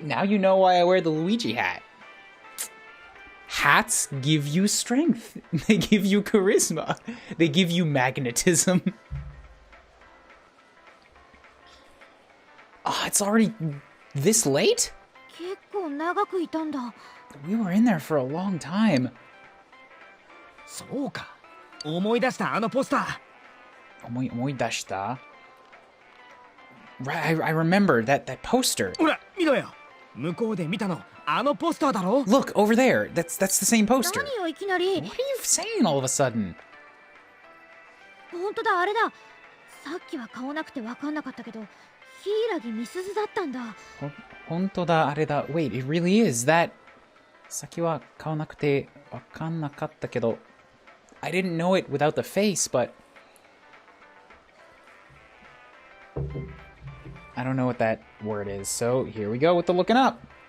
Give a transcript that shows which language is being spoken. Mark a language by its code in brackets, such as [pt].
[en] Now you know why I wear the Luigi hat. Hats give you strength. They give you charisma. They give you magnetism. Oh, it's already this late? [ja] 結構長くいたんだ。 [en] We were in there for a long time. [ja] そうか。思い出したあのポスター。思い出した? [en] Right, I remember that poster. [ja] ほら、見ろよ。向こうで見たの、あのポスターだろ。 [en] Look, over there. That's the same poster. [ja] 何よいきなり。 [en] What are you saying all of a sudden? [ja] 本当だあれだ。さっきは顔なくて分かんなかったけど、柊美鈴だったんだ。本当だあれだ. [en] Wait, it really is that. [ja] さっきは顔なくて分かんなかったけど, [en] I didn't know it without the face, but I don't know what that word is. So here we go with the looking up.